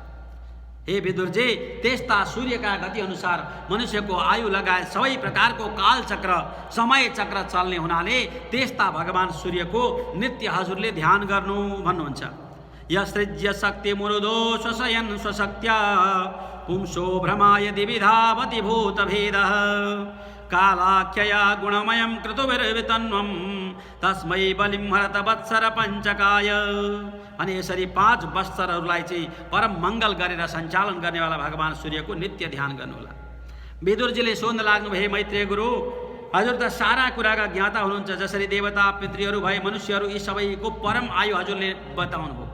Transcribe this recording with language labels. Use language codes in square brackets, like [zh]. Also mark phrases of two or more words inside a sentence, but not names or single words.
[ne] हे विदुरजी, त्यस्ता सूर्यका गति अनुसार मनुष्यको आयु लगायत सबै प्रकारको कालचक्र समय चक्र चल्ने हुनाले त्यस्ता भगवान सूर्यको नित्य हजुरले ध्यान गर्नु भन्नुहुन्छ। [sa] यसृज्य शक्ति मुरुदो स्वशयन स्वशक्त्या पुंसो भ्रमाय दिविधावति भूतभेदः कालाख्यया गुणमयं कृतुभिर्वितन्वं तस्मै बलिं हरत वत्सर पञ्चकाय। [ne] अनि यसरी 5 वत्सरहरूलाई चाहिँ परम मङ्गल गरेर सञ्चालन गर्नेवाला भगवान सूर्यको नित्य ध्यान गर्नुहोला। विदुरजीले सोध्न लाग्नु भए, मैत्रेय गुरु, हजुर त सारा कुराका ज्ञाता हुनुहुन्छ, जसरी देवता पितृहरू भए मनुष्यहरू यी सबैको परम आयु हजुरले बताउनु भयो।